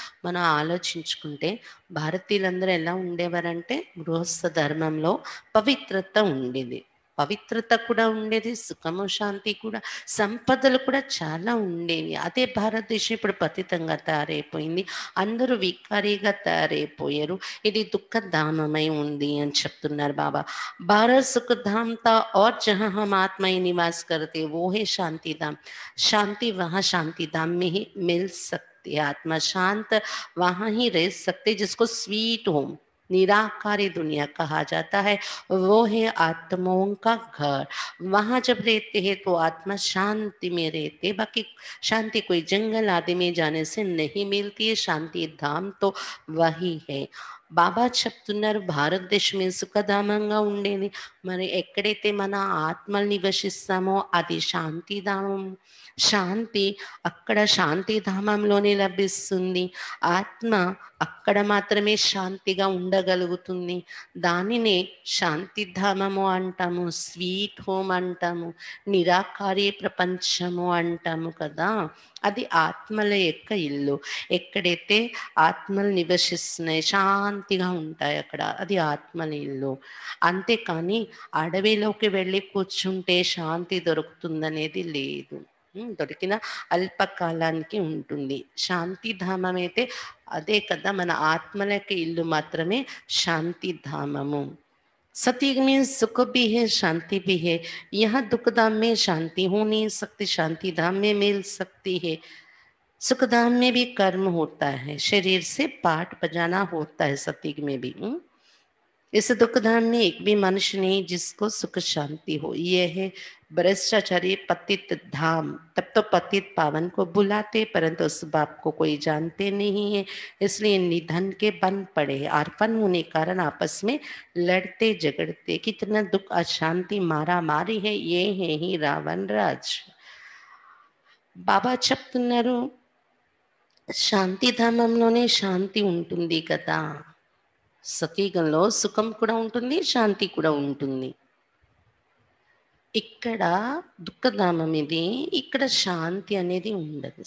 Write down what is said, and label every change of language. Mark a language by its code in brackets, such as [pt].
[te] మనం ఆలోచించుకుంటే భారతీయులందరూ ఎలా ఉండేవారంటే గృహస్థ ధర్మంలో పవిత్రత ఉండేది, పవిత్రత కూడా ఉండేది, సుఖము శాంతి కూడా, సంపదలు కూడా చాలా ఉండేవి. అదే భారతదేశం ఇప్పుడు పతితంగా తయారైపోయింది, అందరూ వికారీగా తయారైపోయారు. ఇది దుఃఖధామమై ఉంది అని చెప్తున్నారు బాబా. [hi] భారత్ సుఖధాम था और जहाँ हम आत्मा ही निवास करते वो है शांति धाम। शांति वहाँ शांति धाम में ही मिल सकती है। आत्मा शांत वहाँ ही रह सकते जिसको स्वीट होम निराकारी दुनिया कहा जाता है। वो है आत्माओं का घर। वहाँ जब रहते हैं तो आत्मा शांति में रहते, बाकी शांति कोई जंगल आदि में जाने से नहीं मिलती है। शांति धाम तो वही है। [te] బాబా చెప్తున్నారు భారతదేశమే సుఖధామంగా ఉండేది. మరి ఎక్కడైతే మన ఆత్మలు నివసిస్తామో అది శాంతిధామం. శాంతి అక్కడ శాంతిధామంలోనే లభిస్తుంది. ఆత్మ అక్కడ మాత్రమే శాంతిగా ఉండగలుగుతుంది. దానినే శాంతిధామము అంటాము, స్వీట్ హోమ్ అంటాము, నిరాకారి ప్రపంచము అంటాము కదా. అది ఆత్మల యొక్క ఇల్లు. ఎక్కడైతే ఆత్మలు నివసిస్తున్నాయి శాంతిగా ఉంటాయి అక్కడ, అది ఆత్మల ఇల్లు. అంతేకాని అడవిలోకి వెళ్ళి కూర్చుంటే శాంతి దొరుకుతుందనేది లేదు. దొరికిన అల్పకాలానికి ఉంటుంది. శాంతిధామం అయితే అదే కదా, మన ఆత్మలకి ఇల్లు మాత్రమే శాంతిధామము. [hi] सतयुग में सुख भी है शांति भी है। यहाँ दुख धाम में शांति हो नहीं सकती, शांति धाम में मिल सकती है। सुख धाम में भी कर्म होता है, शरीर से पाठ बजाना होता है सतयुग में भी। इस दुख धाम में एक भी मनुष्य नहीं जिसको सुख शांति हो। यह है भ्रष्टाचारी पतित धाम। तब तो पतित पावन को बुलाते, परंतु उस बाप को कोई जानते नहीं है, इसलिए निधन के बन पड़े। अर्पण होने के कारण आपस में लड़ते झगड़ते, कितना दुख अशांति मारा मारी है। ये है ही रावण राज। [te] బాబా చెప్తున్నారు శాంతిధామంలోనే శాంతి ఉంటుంది కదా. సతీగంలో సుఖం కూడా ఉంటుంది, శాంతి కూడా ఉంటుంది. ఇక్కడ దుఃఖధామం ఇది, ఇక్కడ శాంతి అనేది ఉండదు.